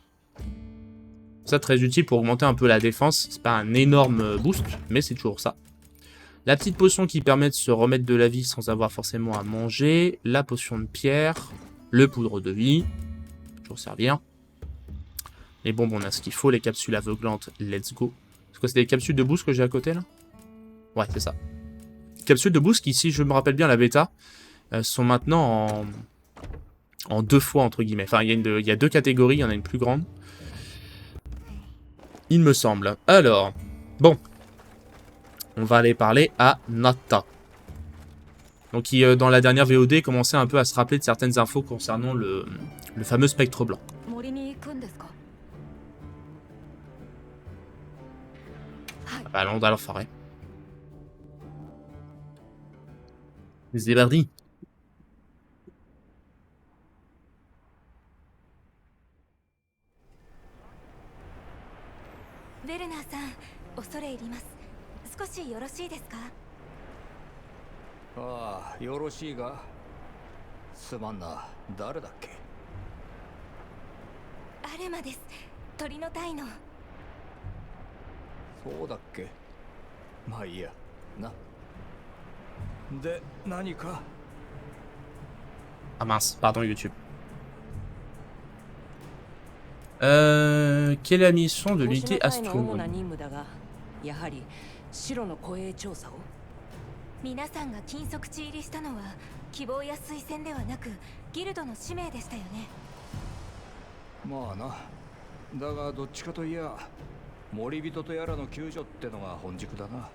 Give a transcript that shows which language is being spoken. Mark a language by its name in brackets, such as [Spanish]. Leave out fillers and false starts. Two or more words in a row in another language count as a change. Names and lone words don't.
[French] Ça très utile pour augmenter un peu la défense. C'est pas un énorme boost, mais c'est toujours ça. La petite potion qui permet de se remettre de la vie sans avoir forcément à manger. La potion de pierre. Le poudre de vie. Toujours servir. Les bonbons, on a ce qu'il faut. Les capsules aveuglantes, [English] let's go. [French] C'est quoi, c'est des capsules de boost que j'ai à côté là? Ouais, c'est ça. Capsules de boost qui, si je me rappelle bien la bêta, sont maintenant en 2 fois entre guillemets. Enfin, il y a 2 catégories, il y en a une plus grande. Il me semble. Alors, bon. On va aller parler à Nata. Donc qui, dans la dernière VOD, commençait un peu à se rappeler de certaines infos concernant le fameux spectre blanc. Ah bah, allons dans la forêt. Zébardi. [Japanese] ベルナーさん、恐れ入ります。少しよろしいですか？ああ、よろしいが。すまんな、誰だっけ？アルマです。鳥の隊の。そうだっけ？まあいいや、な。で、何か？ [French] Ah mince, pardon YouTube. Quelle est la mission de l'unité Astronome? [Japanese] やはり白の護衛調査を。皆さんが禁足地入りしたのは希望や推薦ではなくギルドの使命でしたよね。まあな。だがどっちかといや森人とやらの救助ってのが本軸だな。